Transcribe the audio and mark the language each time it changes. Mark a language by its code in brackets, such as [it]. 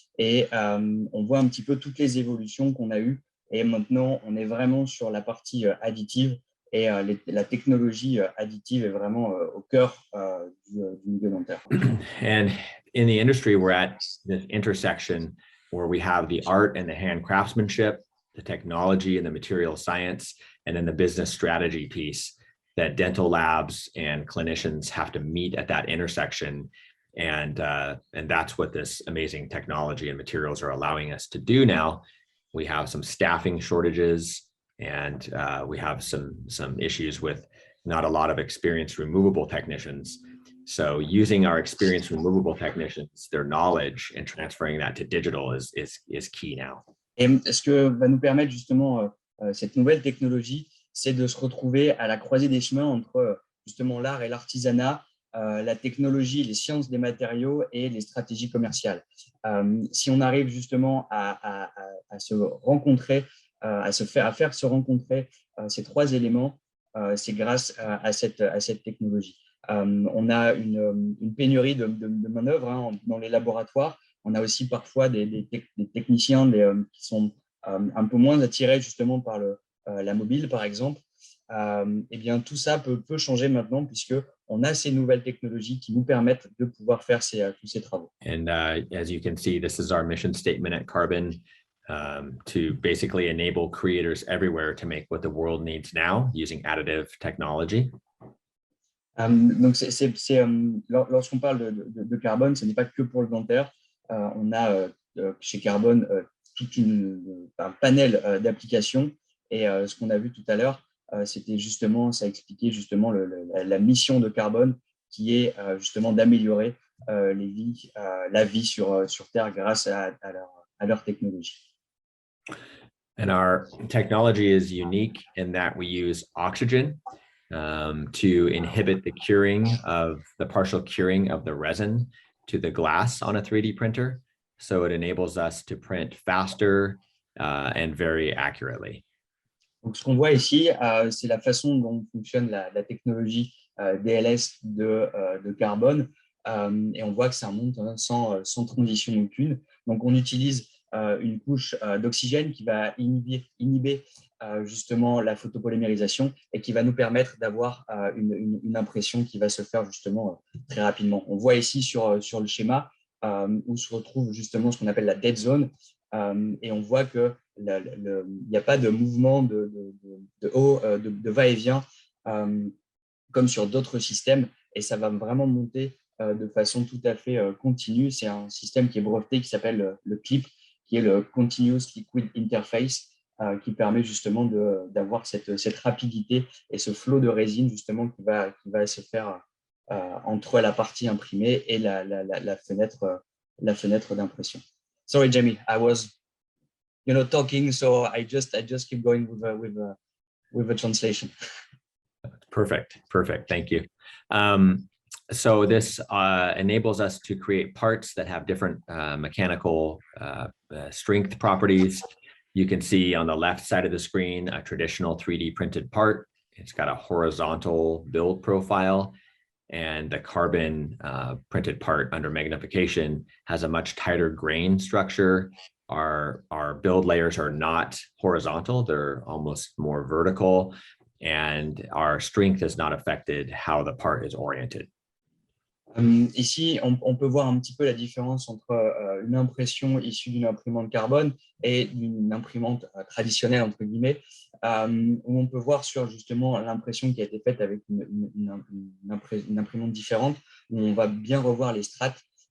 [fr] Et on voit un petit peu toutes les évolutions qu'on a eues. Et maintenant, on est vraiment sur la partie additive. Et la technologie additive est vraiment au cœur du milieu dentaire. [en] And in the industry, we're at this intersection where we have the art and the hand craftsmanship, the technology and the material science, and then the business strategy piece that dental labs and clinicians have to meet at that intersection. And that's what this amazing technology and materials are allowing us to do now. We have some staffing shortages, and we have some issues with not a lot of experienced removable technicians. So using our experienced removable technicians, their knowledge, and transferring that to digital is key now. [fr] Et ce que va nous permettre justement cette nouvelle technologie, c'est de se retrouver à la croisée des chemins entre justement l'art et l'artisanat, la technologie, les sciences des matériaux et les stratégies commerciales. Si on arrive justement à se rencontrer, à faire se rencontrer ces trois éléments, c'est grâce à cette technologie. On a une pénurie de main-d'œuvre dans les laboratoires. On a aussi parfois des techniciens qui sont un peu moins attirés justement par la mobile, par exemple. Eh bien, tout ça peut changer maintenant puisqu'on a ces nouvelles technologies qui nous permettent de pouvoir faire tous ces travaux. [en] And as you can see, this is our mission statement at Carbon, to basically enable creators everywhere to make what the world needs now using additive technology. [fr] Donc, lorsqu'on parle de carbone, ce n'est pas que pour le dentaire. On a chez Carbone tout un panel d'applications. Et ce qu'on a vu tout à l'heure, c'était justement, ça expliquait justement la mission de Carbone, qui est justement d'améliorer la vie sur Terre grâce à leur technologie. [en] And our technology is unique in that we use oxygen to inhibit the partial curing of the resin to the glass on a 3D printer. So it enables us to print faster and very accurately. [fr] Donc, ce qu'on voit ici, c'est la façon dont fonctionne la technologie DLS de carbone. Et on voit que ça monte sans transition aucune. Donc, on utilise une couche d'oxygène qui va inhiber justement la photopolymérisation et qui va nous permettre d'avoir une impression qui va se faire justement très rapidement. On voit ici sur le schéma où se retrouve justement ce qu'on appelle la dead zone et on voit que il n'y a pas de mouvement de va-et-vient comme sur d'autres systèmes et ça va vraiment monter de façon tout à fait continue. C'est un système qui est breveté qui s'appelle le CLIP, qui est le Continuous Liquid Interface, qui permet justement d'avoir cette rapidité et ce flot de résine justement qui va se faire entre la partie imprimée et la fenêtre d'impression. [en] Sorry, Jamie, I was talking, so I just keep going with the translation. Perfect. Thank you. So this enables us to create parts that have different mechanical strength properties. You can see on the left side of the screen a traditional 3D printed part. It's got a horizontal build profile, and the carbon printed part under magnification has a much tighter grain structure. Our build layers are not horizontal, they're almost more vertical, and our strength has not affected how the part is oriented. [fr] Ici, on peut voir un petit peu la différence entre une impression issue d'une imprimante carbone et d'une imprimante traditionnelle, entre guillemets, où on peut voir sur justement l'impression qui a été faite avec une imprimante différente, où on va bien revoir les strates